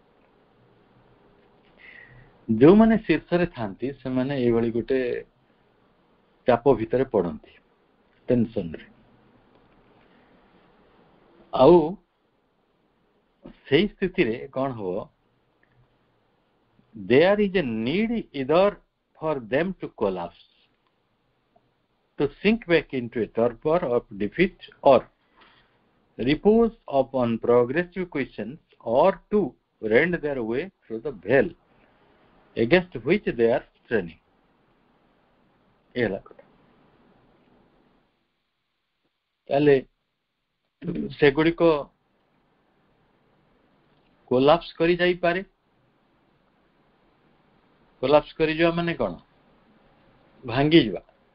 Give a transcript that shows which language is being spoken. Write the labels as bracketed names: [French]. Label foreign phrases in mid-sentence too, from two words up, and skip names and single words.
[Odia] ଯୋଉମାନେ ଶୀର୍ଷରେ ଥାନ୍ତି ସେମାନେ ଏଇଭଳି ଗୋଟେ ଚାପ ଭିତରେ ପଡନ୍ତି ଟେନସନରେ ଆଉ ସେଇ ସ୍ଥିତିରେ କଣ ହବ [English] there is a need either for them to collapse to sink back into a torpor of defeat or repose upon progressive questions or to rend their way through the veil against which they are straining [Odia] ତାହେଲେ ସେଗୁଡ଼ିକ କୋଲାପ୍ସ କରି ଯାଇପାରେ କୋଲାପ୍ସ କରିଯିବା ମାନେ କଣ ଭାଙ୍ଗିଯିବା